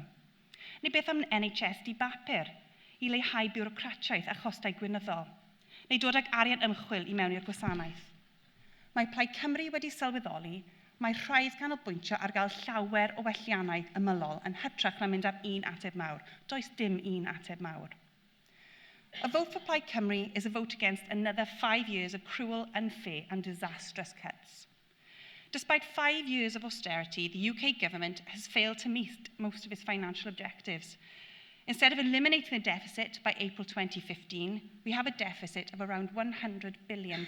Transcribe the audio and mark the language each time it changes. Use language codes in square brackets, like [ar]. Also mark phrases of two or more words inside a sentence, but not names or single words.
[cy] Neu beth am NHS di bapur I leihau biwrocratiaeth a chostau gwynyddol, neu dod ag arian ymchwil I mewn i'r gwasanaeth. Mae Plaid Cymru wedi sylweddoli, mae rhaid canolbwyntio ar gael llawer o welliannau ymylol yn hytrach na mynd ar un ateb mawr. Does dim un ateb mawr. [en] A vote for Plaid Cymru is a vote against another 5 years of cruel, unfair and disastrous cuts. Despite 5 years of austerity, the UK government has failed to meet most of its financial objectives. Instead of eliminating the deficit by April 2015, we have a deficit of around £100 billion.